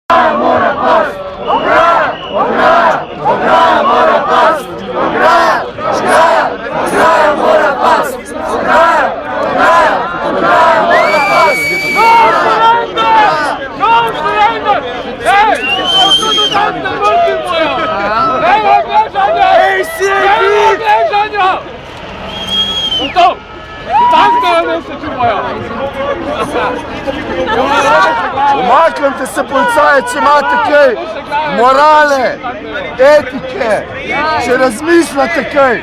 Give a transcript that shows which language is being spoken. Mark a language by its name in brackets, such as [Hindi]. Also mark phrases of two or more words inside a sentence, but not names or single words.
[Slovenian] mora past! Ograja mora past! Ograja mora past! Ograja mora past! [English] No surrender! Hey! [Slovenian] Umaknite se, policaje, če imate kaj morale, etike, če razmišljate kaj.